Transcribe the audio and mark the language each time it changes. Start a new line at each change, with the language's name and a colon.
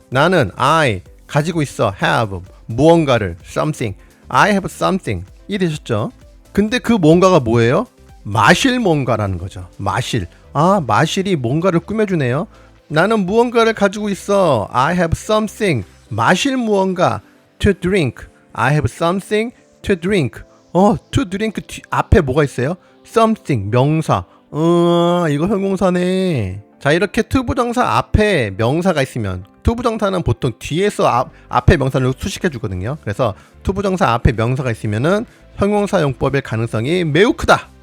Korean: 나는
English: I
Korean: 가지고 있어.
English: have
Korean: 무언가를.
English: something. I have something.
Korean: 이해되셨죠? 근데 그 무언가가 뭐예요? 마실 뭔가라는 거죠. 마실. 아, 마실이 뭔가를 꾸며주네요. 나는 무언가를 가지고 있어.
English: I have something.
Korean: 마실 무언가.
English: to drink. I have something to drink. to drink
Korean: 앞에 뭐가 있어요? something. 명사. 이거 형용사네. 자, 이렇게 투부정사 앞에 명사가 있으면 투부정사는 보통 뒤에서 앞에 명사를 수식해 주거든요. 그래서 투부정사 앞에 명사가 있으면은 형용사 용법일 가능성이 매우 크다.